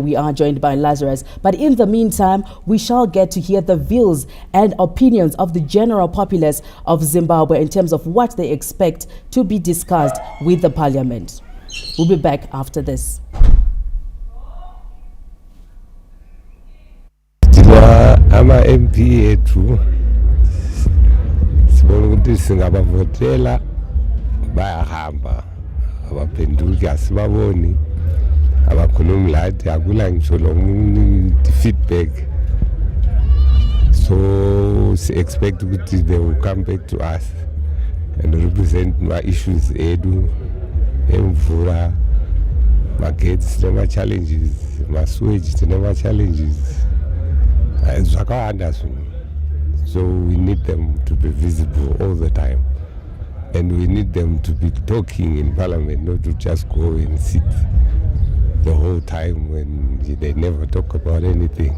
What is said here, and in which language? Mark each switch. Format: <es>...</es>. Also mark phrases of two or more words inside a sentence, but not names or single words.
<en>We are joined by Lazarus. But in the meantime, we shall get to hear the views and opinions of the general populace of Zimbabwe in terms of what they expect to be discussed with the parliament. We'll be back after this. I'm a MP too.</en> <nd>Ukuthi singabavotela bayahamba, abaphenduki asibaboni, abakhulumi lathi akula ngisho lo feedback.</nd> <en>So expect ukuthi they will come back to us and represent our issues edu, emvura, markets, never challenges, maswage, never challenges. So we need them to be visible all the time, and we need them to be talking in parliament, not to just go and sit the whole time when they never talk about anything.</en>